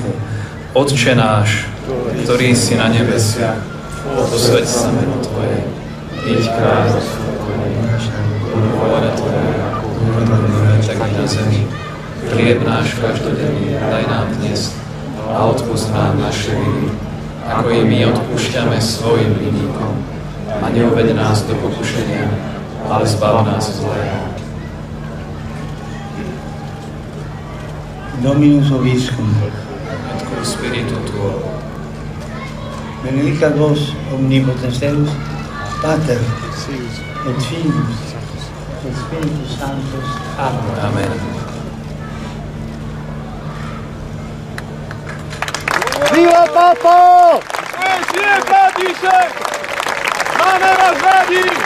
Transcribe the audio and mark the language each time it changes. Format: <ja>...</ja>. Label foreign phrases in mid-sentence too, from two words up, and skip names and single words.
<sk>Otče náš, ktorý si na nebesiach, posväť sa meno Tvoje, príď kráľovstvo Tvoje, vôľa Tvoja, tak i na zemi. Chlieb náš každodenný daj nám dnes a odpusť nám naše viny, ako i my odpúšťame svojim vinníkom. A neuveď nás do pokušenia, ale zbav nás zlého.</sk> <la>Dominus Vobiscum. Et cum spiritu tuo. Benedicat vos omnipotens Deus, Pater, et Filius, et Spiritus Sanctus. Amen. Amen.</la> <it>Viva Papa!</it> <sk>Žije František! Máme vás rádi!</sk>